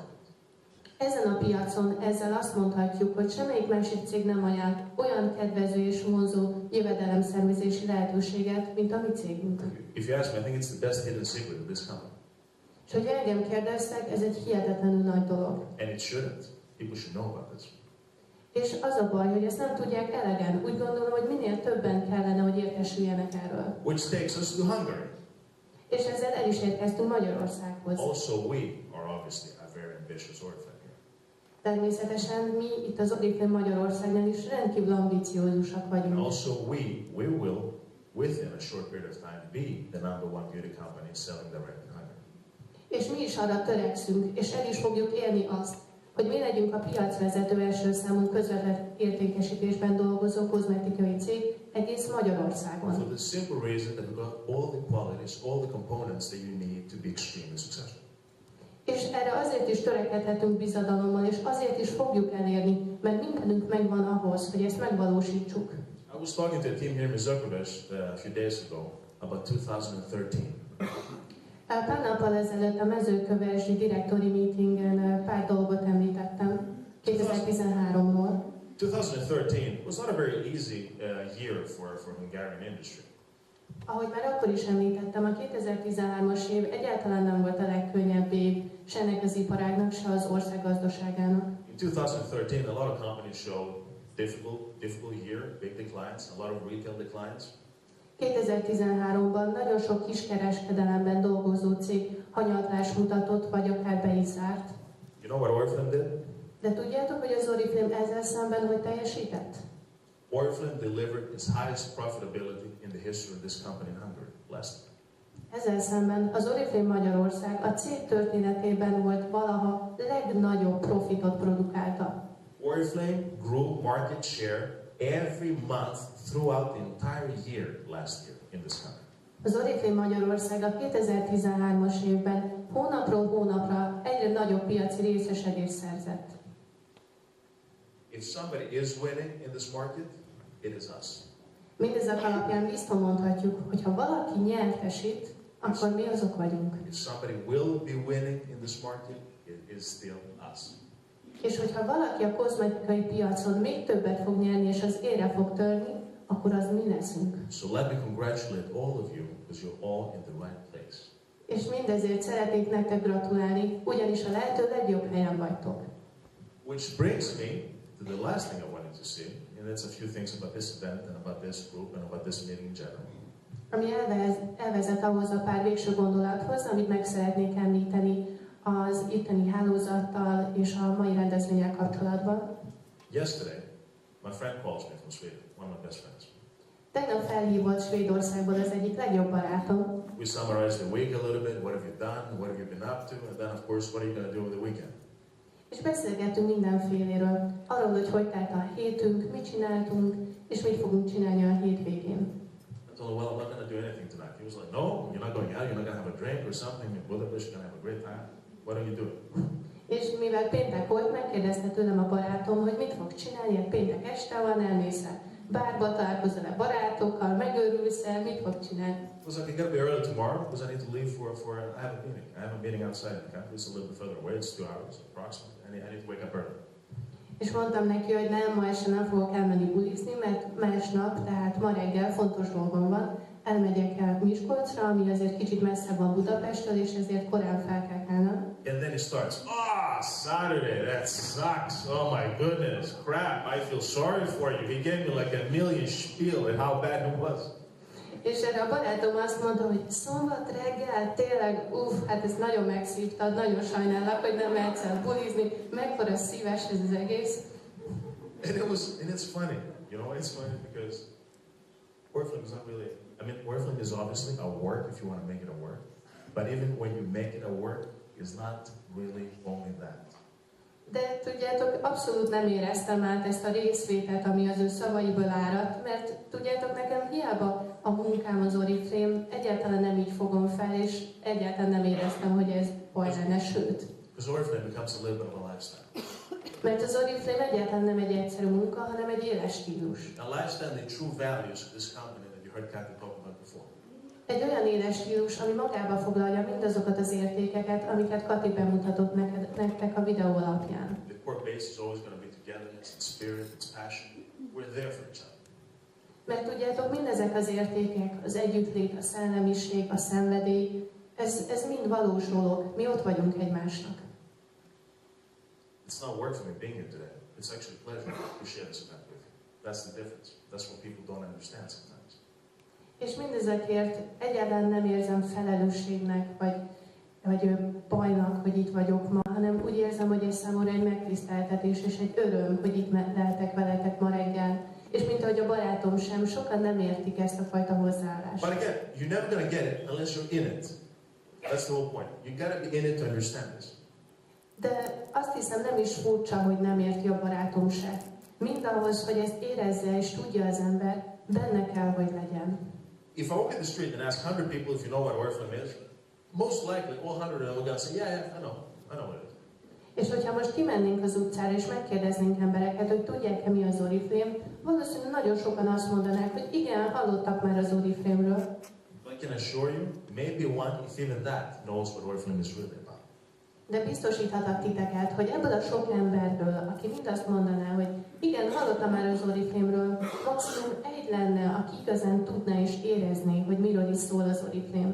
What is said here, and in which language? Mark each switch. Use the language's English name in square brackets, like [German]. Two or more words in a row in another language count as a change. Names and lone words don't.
[Hungarian] Ezen a piacon ezzel azt mondhatjuk, hogy semmelyik másik cég nem ajánl olyan kedvező és vonzó jövedelemszervezési lehetőséget, mint a mi cégünk. [English] If you ask me, I think it's the best hidden secret of this company. [Hungarian] És hogy engem kérdeztek, ez egy hihetetlenül nagy dolog. [English] And it shouldn't. People should know about this. [Hungarian] És az a baj, hogy ezt nem tudják elegen. Úgy gondolom, hogy minél többen kellene, hogy értesüljenek erről. [English] Which takes us to Hungary. [Hungarian] És ezzel el is érkeztünk Magyarországhoz. [English] Also, we are obviously a very ambitious Oriflame here. [Hungarian] Természetesen mi itt az Oriflame Magyarországnál is rendkívül ambiciózusak [English] And [Hungarian] vagyunk. [English] also, we will, within a short period of time, be the #1 beauty company selling direct in Hungary. [Hungarian] És mi is arra törekszünk, és el is fogjuk érni azt, hogy mi legyünk a piacvezető első számú közvetett értékesítésben dolgozó kozmetikai cég egész Magyarországon. [English] For the simple reason that we've got all the qualities, all the components that you need to be extremely successful. [Hungarian] És erre azért is törekedhetünk bizadalommal, és azért is fogjuk elérni, mert mindenünk megvan ahhoz, hogy ezt megvalósítsuk. [English] I was talking to a team here in Zököves a few days ago about 2013. [Hungarian] Pár nappal ezelőtt a mezőkövesi direktori meetingen pár dolgot említettem 2013-ról. [English] 2013 was not a very easy year for Hungarian industry. [Hungarian] Ahogy már akkor is említettem, a 2013-as év egyáltalán nem volt a legkönnyebb év, se ennek az iparágnak, se az ország gazdaságának. [English] In 2013, a lot of companies showed difficult year, big declines, a lot of retail declines. [Hungarian] 2013-ban nagyon sok kiskereskedelemben dolgozó cég hanyatlást mutatott, vagy akár be is zárt. [English] You know what Oriflame did? [Hungarian] De tudjátok, hogy az Oriflame ezzel szemben hogy teljesített? [English] Oriflame delivered its highest profitability in the history of this company in Hungary last year. [Hungarian] Ezzel szemben az Oriflame Magyarország a cég történetében volt valaha legnagyobb profitot produkálta. [English] Oriflame grew market share every month throughout the entire year last year in this country. [Hungarian] Az Oriflame Magyarország a 2013-as évben hónapról hónapra egyre nagyobb piaci részesedést szerzett. [English] If somebody is winning in this market, it is us. [Hungarian] Mindezek alapján biztos mondhatjuk, hogy ha valaki nyertesít, akkor mi azok vagyunk. [English] If somebody will be winning in this market, it is still us. [Hungarian] És hogyha valaki a kozmetikai piacon még többet fog nyerni, és az ére fog törni, akkor az mi leszünk. [English] So let me congratulate all of you, because you're all in the right place. [Hungarian] És mindezért szeretnék nektek gratulálni, ugyanis a lehető legjobb helyen vagytok. [English] Which brings me to the last thing I wanted to see, and that's a few things about this event and about this group and about this meeting in general. [Hungarian] Ami elvezet ahhoz a pár végső gondolathoz, amit meg szeretnék említeni az itteni hálózattal és a mai rendezvényel kapcsolatban. [English] Yesterday, my friend calls me from Sweden, one of my best friends. [Hungarian] Tegnap felhívott Svédországból az egyik legjobb barátom. [English] We summarized the week a little bit, what have you done, what have you been up to, and then of course, what are you going to do over the weekend? [Hungarian] És beszélgettünk mindenféléről, arról, hogy telt a hétünk, mit csináltunk, és mit fogunk csinálni a hétvégén. [English] I told him, well, I'm not going to do anything tonight. He was like, no, you're not going out, you're not going to have a drink or something in Budapest, you're going to have a great time. What are you doing? [Hungarian] És mivel péntek volt, megkérdezte tőlem a barátom, hogy mit fog csinálni, péntek este van, elmész-e bárba, találkozol-e barátokkal, megőrülsz-e, mit fog csinálni? [English] I was like, I got to be early tomorrow because I need to leave I have a meeting. I have a meeting outside in the country. It's a little bit further away. It's 2 hours approximately. I need to wake up early. [Hungarian] És mondtam neki, hogy nem, ma este nem fogok elmenni bulizni, mert másnap, tehát ma reggel fontos dolgom van. Elmegyek el Miskolcra, ami azért kicsit messzebb van Budapesttől, és ezért korán fel kell kelnem. [English] And then he starts, Saturday, that sucks. Oh my goodness, crap, I feel sorry for you. He gave me like a million spiel at how bad it was. [Hungarian] És erre a barátom azt mondta, hogy szombat reggel, tényleg, hát ez nagyon megszívtad, nagyon sajnálok, hogy nem mehetsz el bulizni, mekkora szíves ez az egész. [English] And it's funny, you know, it's funny because Oriflame is not really, Oriflame is obviously a work if you want to make it a work, but even when you make it a work, it's not really only that. [Hungarian] De tudjátok, abszolút nem éreztem át ezt a részvételt, ami az ő szavaiból áradt, mert tudjátok, nekem hiába a munkám az Oriflame, egyáltalán nem így fogom fel, és egyáltalán nem éreztem, hogy ez baj lenne, sőt. [English] Because Oriflame becomes a little bit of a lifestyle. [Hungarian] Mert az Oriflame egyáltalán nem egy egyszerű munka, hanem egy éles stílus. [English] A lifestyle, the true values of this company that you heard Kathy talk about before. [Hungarian] Egy olyan éles stílus, ami magába foglalja mindazokat az értékeket, amiket Kati bemutatott nektek a videó alapján. [English] The core base is always going to be togetherness, it's spirit, it's passion. We're there for each other. [Hungarian] Mert tudjátok, mindezek az értékek, az együttlét, a szellemiség, a szenvedély, ez mind valós dolog. Mi ott vagyunk egymásnak. [English] It's not work for me being here today. It's actually a pleasure to share this event with you. That's the difference. That's what people don't understand sometimes. [Hungarian] És mindezekért egyáltalán nem érzem felelősségnek, vagy bajnak, hogy itt vagyok ma, hanem úgy érzem, hogy ez számomra egy megtiszteltetés és egy öröm, hogy itt lehetek veletek ma reggel. És mint ahogy a barátom sem, sokan nem értik ezt a fajta hozzáállást. [English] But again, you're never going to get it unless you're in it. That's the whole point. You got to be in it to understand this. [Hungarian] De azt hiszem, nem is furcsa, hogy nem érti a barátom se. Mindahhoz, hogy ezt érezze és tudja az ember, benne kell, hogy legyen. [English] If I walk in the street and ask 100 people if you know what Oriflame is, most likely all 100 of them are going to say, yeah, I know what it is. [Hungarian] És hogyha most kimennénk az utcára és megkérdeznénk embereket, hogy tudják-e mi az Oriflame, valószínűleg nagyon sokan azt mondanák, hogy igen, hallottak már az Oriflame-ről. [English] But I can assure you, maybe one, if even that, knows what Oriflame is really about. [Hungarian] De biztosíthatok titeket, hogy ebből a sok emberből, aki mind azt mondaná, hogy igen, hallottam már az Oriflame-ről, maximum egy lenne, aki igazán tudná és érezné, hogy miről is szól az Oriflame.